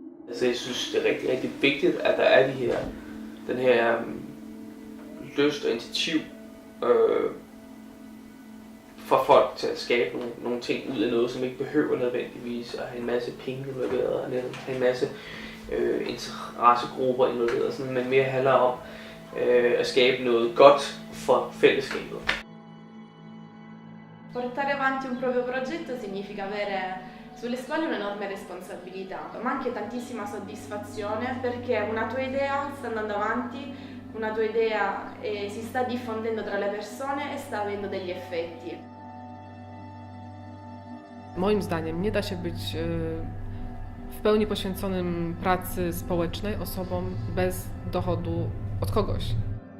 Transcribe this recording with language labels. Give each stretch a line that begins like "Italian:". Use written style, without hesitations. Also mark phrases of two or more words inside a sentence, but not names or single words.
Danish: Altså jeg synes, det er rigtig, rigtig vigtigt, at der er den her lyst og initiativ for folk til at skabe nogle ting ud af noget, som ikke behøver nødvendigvis at have en masse penge involveret, og have en masse interessegrupper involveret, sådan, men mere handler om at skabe noget godt for fællesskabet.
Italian: Portare avanti un proprio progetto significa avere sulle spalle un'enorme responsabilità, ma anche tantissima soddisfazione perché una tua idea sta andando avanti, una tua idea si sta diffondendo tra le persone e sta avendo degli effetti.
Polish: Moim zdaniem nie da się być w pełni poświęconym pracy społecznej osobom bez dochodu od kogoś.